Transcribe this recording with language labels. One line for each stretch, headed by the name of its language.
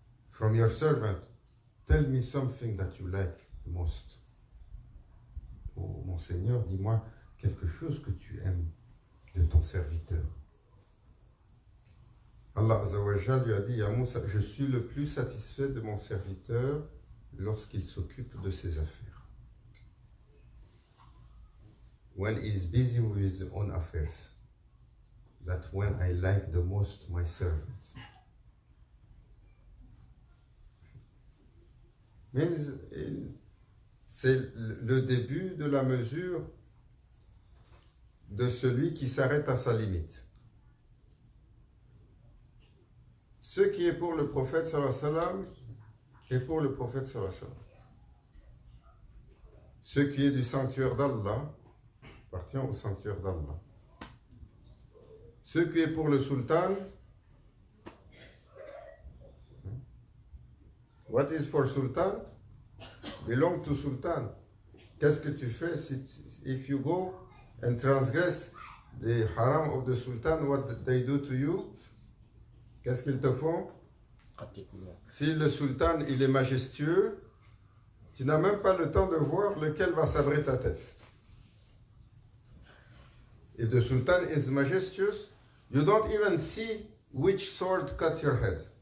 English: From your servant, tell me something that you like the most.
French: Oh mon Seigneur, dis-moi quelque chose que tu aimes de ton serviteur. Allah Azza wa Jal lui a dit, Ya Moussa, je suis le plus satisfait de mon serviteur lorsqu'il s'occupe de ses affaires.
English: When he is busy with his own affairs, that's when I like the most my servant.
French: Mais c'est le début de la mesure de celui qui s'arrête à sa limite. Ce qui est pour le prophète sallallahu alayhi wa sallam est pour le prophète sallallahu alayhi wa sallam. Ce qui est du sanctuaire d'Allah appartient au sanctuaire d'Allah. Ce qui est pour le sultan,
English: what is for sultan belong to sultan.
French: Qu'est-ce que tu fais
English: if you go and transgress the haram of the sultan, what they do to you?
French: Qu'est-ce qu'ils te font? Si le sultan il est majestueux, tu n'as même pas le temps de voir lequel va sabrer ta tête.
English: If the sultan is majestuous, you don't even see which sword cut your head.